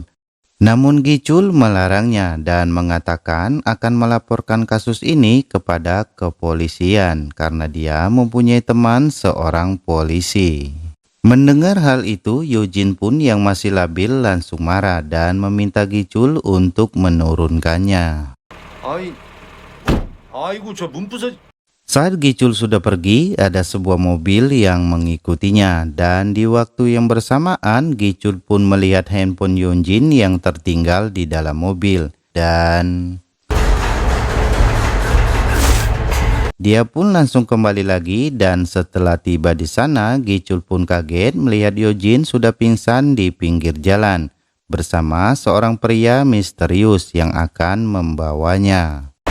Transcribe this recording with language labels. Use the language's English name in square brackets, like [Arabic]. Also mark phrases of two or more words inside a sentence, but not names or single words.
[Indonesian] Namun Gicul melarangnya dan mengatakan akan melaporkan kasus ini kepada kepolisian karena dia mempunyai teman seorang polisi. Mendengar hal itu, Yojin pun yang masih labil langsung marah dan meminta Gicul untuk menurunkannya. [Korean] 아이고 저 문부서. [Indonesian] Saat Gicul sudah pergi, ada sebuah mobil yang mengikutinya dan di waktu yang bersamaan Gicul pun melihat handphone Yojin yang tertinggal di dalam mobil dan dia pun langsung kembali lagi dan setelah tiba di sana Gicul pun kaget melihat Yojin sudah pingsan di pinggir jalan bersama seorang pria misterius yang akan membawanya.